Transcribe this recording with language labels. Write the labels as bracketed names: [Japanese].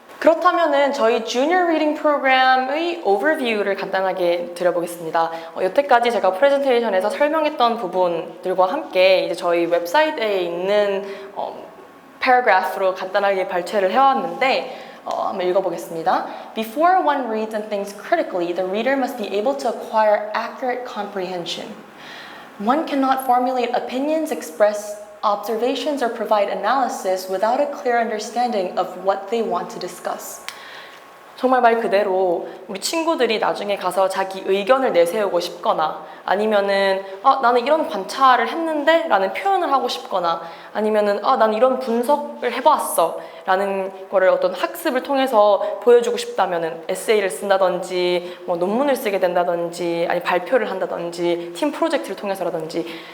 [Korean] 그렇다면은 저희 Junior Reading 프로그램의 overview를 간단하게 드려보겠습니다. 여태까지 제가 프레젠테이션에서 설명했던 부분들과 함께 이제 저희 웹사이트에 있는 paragraph로 간단하게 발췌를 해왔는데 한번 읽어보겠습니다. [English] Before one reads and thinks critically, the reader must be able to acquire accurate comprehension. One cannot formulate opinions, express observations, or provide analysis without a clear understanding of what they want to discuss. [Korean] 정말 말 그대로 우리 친구들이 나중에 가서 자기 의견을 내세우고 싶거나 아니면은 나는 이런 관찰을 했는데 라는 표현을 하고 싶거나 아니면은 나는 이런 분석을 해봤어 라는 거를 어떤 학습을 통해서 보여주고 싶다면은 에세이를 쓴다든지 뭐 논문을 쓰게 된다든지 아니 발표를 한다든지 팀 프로젝트를 통해서라든지